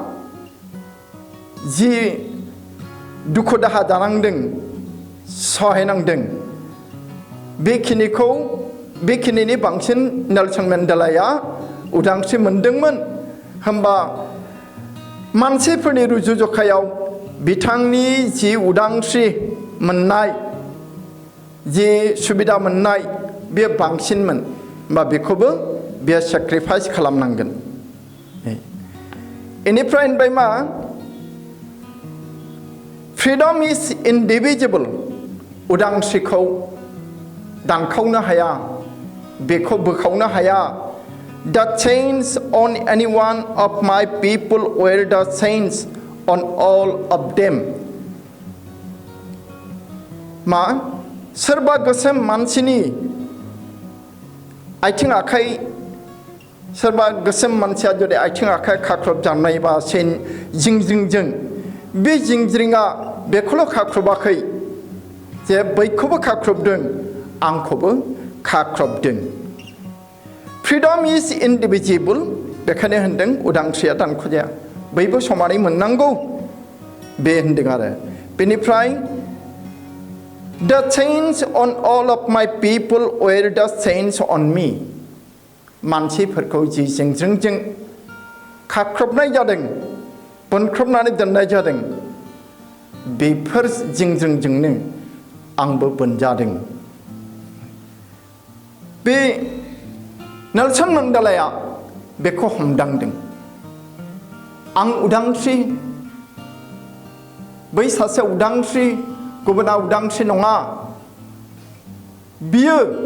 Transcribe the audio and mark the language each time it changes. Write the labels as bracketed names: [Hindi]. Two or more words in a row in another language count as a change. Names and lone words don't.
[Bodo] जि दुखु दाहा जानांदों सहायनांदों बेखिनिनि बांसिन नेलसन मेन्डेलाया उदांस्रि मोनदोंमोन होमबा मानसिफोरनि रुजुजखायाव बिथांनि जि उदांस्रि मोननाय जि सुबिदा मोननाय बे बांसिनमोन होमबा बेखौबो बे सेक्रिफाइस खालामनांगोन इनिफ्राय होनबाय मा [English] freedom is indivisible [Bodo] उदांस्रिखौ दानखावनो हाया बेखौ बोखावनो हाया [English] The chains on any one of my people were the chains on all of them. [Bodo] मा सोरबा गोसोम मानसिनि आथिं आखाइ सोरबा गोसोम मानसिया जुदि आथिं आखाइ खाख्रब जानाय बा सेन जिंज्रिंजों बे जिंज्रिङा बेखौल' खाख्रबाखै जे बैखौबो खाख्रबदों आंखौबो खाख्रबदों [English] freedom is indivisible [Bodo] बेखायनो होनदों उदांस्रिया दानख'जाया बयबो समानै मोननांगौ बे होनदों आरो बेनिफ्राय [English] The chains on all of my people were the chains on me [Bodo] मानसिफोरखौ जि जिंज्रिंजों खाख्रबनाय जादों बोनख्रबनानै दोननाय जादों बेफोर जिंज्रिंजोंनो आंबो बोनजादों बे नेलसन मेन्डेलाया बेखौ हमदांदों आं उदांस्रि बै सासे उदांस्रि गुबुना उदांस्रि नङा बियो